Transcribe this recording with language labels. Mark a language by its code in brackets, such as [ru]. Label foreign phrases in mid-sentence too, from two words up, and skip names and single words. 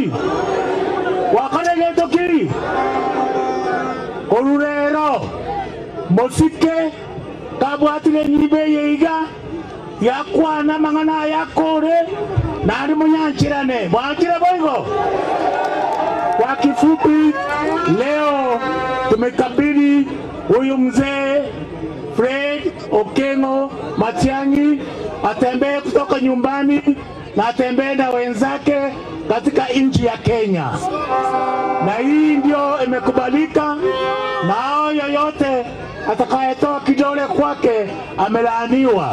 [guz] ki orurero mosike kabwatire nyimbe yeiga yakwana mangana yakore nari munyanchirane bwakire boigo. [sw] Kwa kifupi, leo tumekabili huyu mzee Fred Okengo Matiang'i atembee kutoka nyumbani na atembee na wenzake katika nchi ya Kenya, na hii ndio imekubalika, na hao yoyote atakayetoa kidole kwake amelaaniwa.